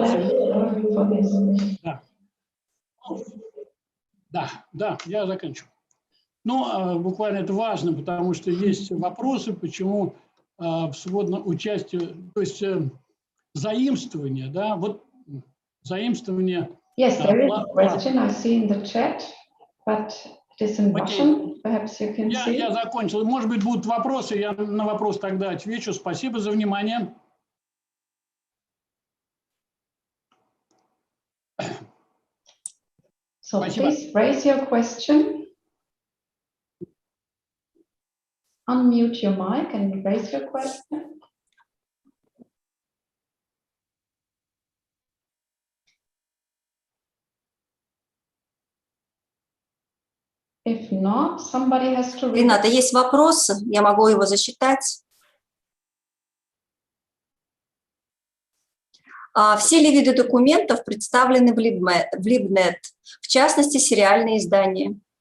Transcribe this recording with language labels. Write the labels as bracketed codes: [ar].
[ru] мотивация. [en] left for this. [ru] Да, я заканчиваю. Ну, буквально это важно, потому что есть вопросы, почему в свободном участии, то есть заимствование, да, вот заимствование. [en] Yes, there is a question I see in the chat, but it is in Russian. Perhaps you can see. [ru] Я закончил. Может быть, будут вопросы, я на вопрос тогда отвечу. Спасибо за внимание. [en] So [ru] Спасибо. [en] please raise your question. Unmute your mic and raise your question. If not, somebody has to read. [ru] Рената, есть вопрос, я могу его зачитать. Все ли виды документов представлены в LibNet, в частности, сериальные издания?